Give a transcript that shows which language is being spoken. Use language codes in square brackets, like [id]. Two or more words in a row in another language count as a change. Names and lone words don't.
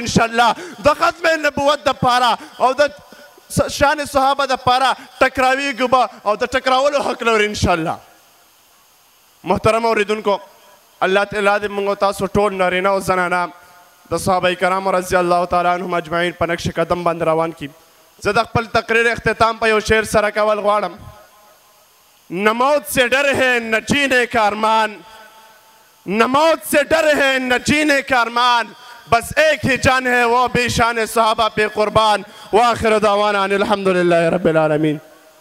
[ps] انشاءالله د ختم نبوت دپاره او د شان صحابه دپاره ټکراویږو به او د ټکراولو حق لري انشاءالله. محترم اوریدونکو، الله تعالی دې موږ تاسو ټول نارینه او زنانه د صحابه کرامو [ar] رضی الله تعالی عنهم اجمعین [ps] په نقش قدم باندې روان کړي. زه د خپل تقریر اختتام په یو شعر سره کول غواړم. [ur] نہ موت سے ڈر ہے نہ جینے کا ارمان، نہ موت سے ڈر ہے نہ جینے کا ارمان، بس ایک ہی جان ہے وہ بھی شان صحابہ پہ قربان. [ar] وآخر دعوانا أن الحمد لله رب العالمين.